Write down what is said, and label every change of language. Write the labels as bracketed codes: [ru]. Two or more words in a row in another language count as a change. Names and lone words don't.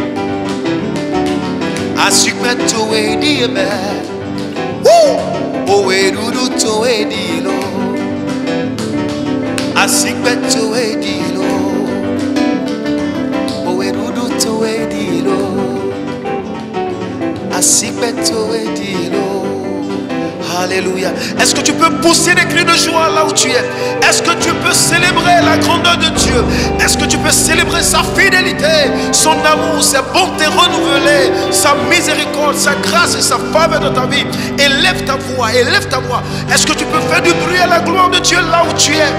[fr] asikbeto edime, owerudu to edilo, asikbeto edilo, owerudu to edilo, asikbeto edilo. Alléluia. Est-ce que tu peux pousser des cris de joie là où tu es? Est-ce que tu peux célébrer la grandeur de Dieu? Dieu? Est-ce que tu peux célébrer sa fidélité, son amour, sa bonté renouvelée, sa miséricorde, sa grâce et sa faveur dans ta vie? Élève ta voix, élève ta voix. Est-ce que tu peux faire du bruit à la gloire de Dieu là où tu es?